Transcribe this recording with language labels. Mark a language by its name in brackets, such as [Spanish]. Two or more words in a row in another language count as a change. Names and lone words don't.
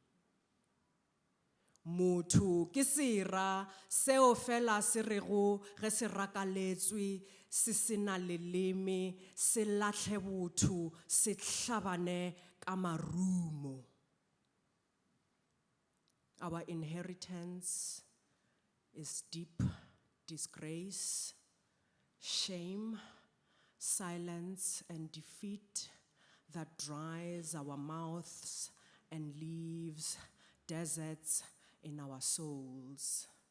[Northern Sotho] motho ke sera seo fela se rego ge se rakaletswe se sena leleme se latlhe botho se hlabane ka marumo. [English] Our inheritance is deep disgrace, shame, silence and defeat that dries our mouths and leaves deserts in our souls.